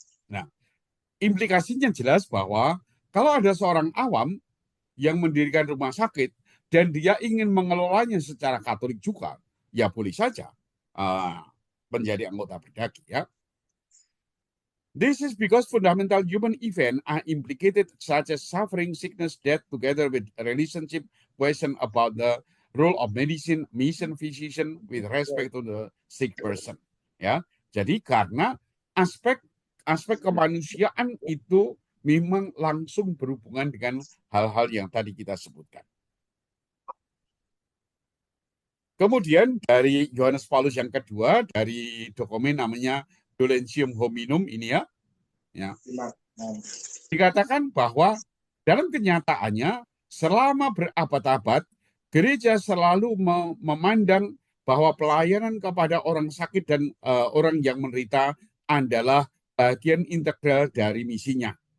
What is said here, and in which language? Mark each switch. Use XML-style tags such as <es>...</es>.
<id>Nah, implikasinya jelas bahwa kalau ada seorang awam yang mendirikan rumah sakit dan dia ingin mengelolanya secara Katolik juga, ya boleh saja. menjadi anggota berdaki ya.</id> <en>This is because fundamental human events are implicated such as suffering, sickness, death, together with a relationship question about the role of medicine, mission, physician with respect to the sick person.</en> <id>Ya, jadi karena aspek kemanusiaan itu memang langsung berhubungan dengan hal-hal yang tadi kita sebutkan. Kemudian dari Yohanes Paulus yang kedua, dari dokumen namanya Dolentium Hominum ini ya, dikatakan bahwa dalam kenyataannya selama berabad-abad gereja selalu memandang bahwa pelayanan kepada orang sakit dan orang yang menderita adalah bagian integral dari misinya.</id>